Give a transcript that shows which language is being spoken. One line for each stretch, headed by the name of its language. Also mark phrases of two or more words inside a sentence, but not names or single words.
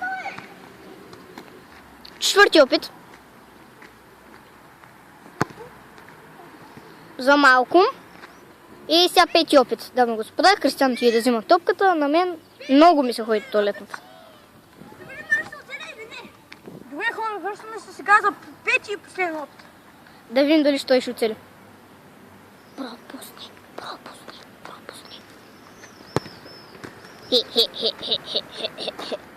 Bulgarian: Четвърти опит. За малко. И сега пети опит. Дами и господа, Кристиан ти да взима топката. На мен много ми се ходи туалетната. Добре, хора, връщаме се сега за пети и последен опит. Да видим дали ще той ще оцели. Пропусни, пропусни, пропусни. Хе-хе-хе-хе-хе-хе-хе.